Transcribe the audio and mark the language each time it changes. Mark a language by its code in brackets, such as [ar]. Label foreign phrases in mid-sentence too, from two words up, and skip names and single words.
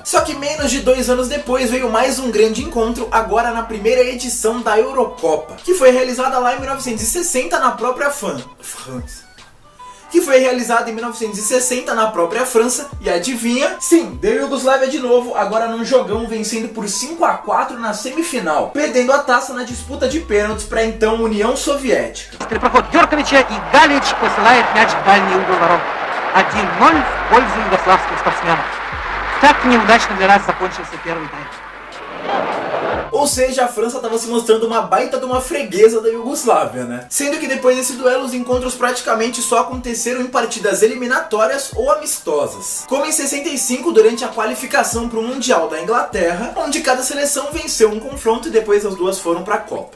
[pt] Só que menos de 2 anos depois veio mais um grande encontro, agora na primeira edição da Eurocopa, que foi realizada lá em 1960 na própria França. Que foi realizado em 1960 na própria França, e adivinha? Sim, deu Iugoslávia de novo, agora num jogão, vencendo por 5-4 na semifinal, perdendo a taça na disputa de pênaltis para então União Soviética. [ru] Проход Дёрковича и Галич посылает мяч в дальний угол ворот. 1-0 в пользу югославских спортсменов. Так неудачно для нас закончился первый тайм. [pt] Ou seja, a França estava se mostrando uma baita de uma freguesa da Iugoslávia, né? Sendo que depois desse duelo os encontros praticamente só aconteceram em partidas eliminatórias ou amistosas. Como em 65, durante a qualificação para o Mundial da Inglaterra, onde cada seleção venceu um confronto e depois as duas foram para a Copa.